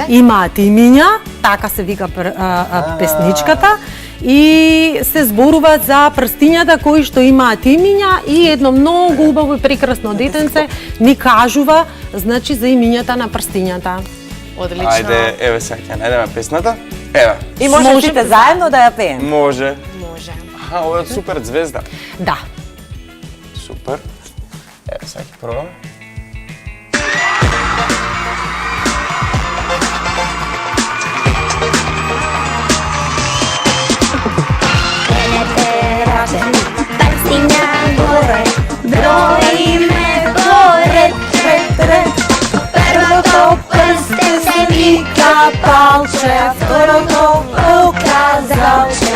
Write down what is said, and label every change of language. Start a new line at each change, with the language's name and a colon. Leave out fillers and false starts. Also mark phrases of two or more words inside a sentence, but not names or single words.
Macedonian: Имаат имиња, така се вика песничката, и се зборува за прстињата кои што имаат имиња и едно многу убаво и прекрасно детенце ни кажува, значи, за имињата на прстињата. Одлично. Ајде, еве сега ќе најдеме песната. Еве, И може Може сите да- заедно да ја пеем. може. Може. Аха, ова е супер звезда. Да. Супер. Еве сега ќе пробаме. Prsinja gore, broji me gore, prvo to prste se vika palče, skoro to ukazalče.